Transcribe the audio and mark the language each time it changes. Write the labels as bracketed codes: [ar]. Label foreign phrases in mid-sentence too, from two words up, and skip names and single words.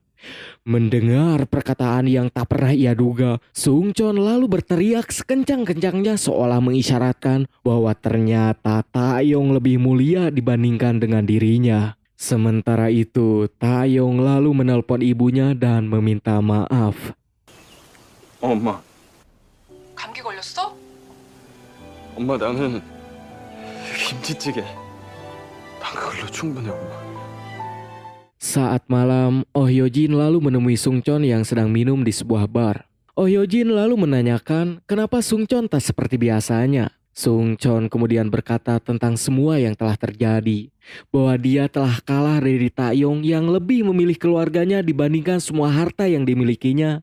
[id] Mendengar perkataan yang tak pernah ia duga, Sungcheon lalu berteriak sekencang-kencangnya seolah mengisyaratkan bahwa ternyata Taeyong lebih mulia dibandingkan dengan dirinya. Sementara itu, Taeyong lalu menelpon ibunya dan meminta maaf. [ko] 엄마, 감기 걸렸어? 엄마 나는 김치찌개. 난 그걸로 충분해, 엄마. [id] Saat malam, Oh Hyojin lalu menemui Sungcheon yang sedang minum di sebuah bar. Oh Hyojin lalu menanyakan kenapa Sungcheon tak seperti biasanya. Sungcheon kemudian berkata tentang semua yang telah terjadi. Bahwa dia telah kalah dari Taeyong yang lebih memilih keluarganya dibandingkan semua harta yang dimilikinya.